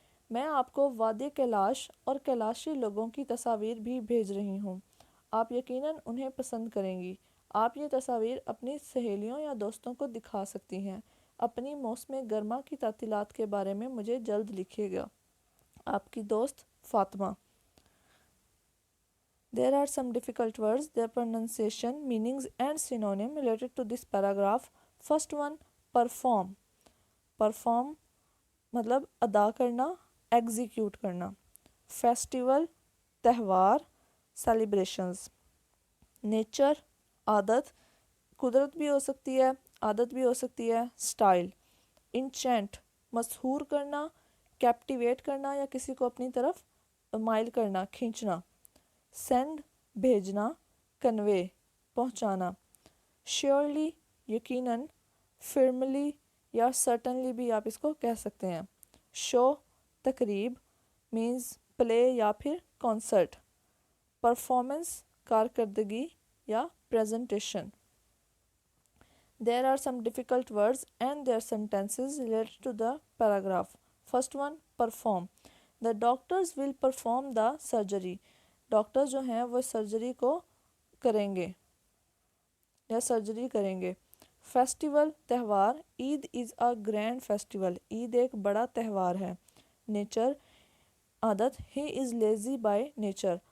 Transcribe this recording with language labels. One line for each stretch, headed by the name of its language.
Urdu: میں آپ کو وادی کیلاش اور کیلاشی لوگوں کی تصاویر بھی بھیج رہی ہوں. آپ یقیناً انہیں پسند کریں گی. آپ یہ تصاویر اپنی سہیلیوں یا دوستوں کو دکھا سکتی ہیں. اپنی موسم گرما کی تعطیلات کے بارے میں مجھے جلد لکھیے گا. آپ کی دوست Fatima.
English: There are some difficult words, their pronunciation, meanings and synonym related to this paragraph. First one, perform.
Urdu: Perform مطلب ادا کرنا, ایگزیکیوٹ کرنا. فیسٹیول تہوار, سیلیبریشنز. نیچر عادت, قدرت بھی ہو سکتی ہے, عادت بھی ہو سکتی ہے. اسٹائل. انچینٹ مسحور کرنا, کیپٹیویٹ کرنا یا کسی کو اپنی طرف مائل کرنا, کھینچنا. سینڈ بھیجنا, کنوے پہنچانا. شیورلی یقیناً, فرملی یا سرٹنلی بھی آپ اس کو کہہ سکتے ہیں. شو تقریب مینز پلے یا پھر کانسرٹ. پرفارمنس کارکردگی یا presentation.
English: There are some difficult words and their sentences related to the paragraph. First one, perform. The doctors will perform the surgery.
Urdu: Doctor جو ہیں وہ سرجری کو کریں گے یا سرجری کریں گے.
English: Festival تہوار, Eid is a grand festival.
Urdu: عید ایک بڑا تہوار ہے. نیچر عادت,
English: He is lazy by nature.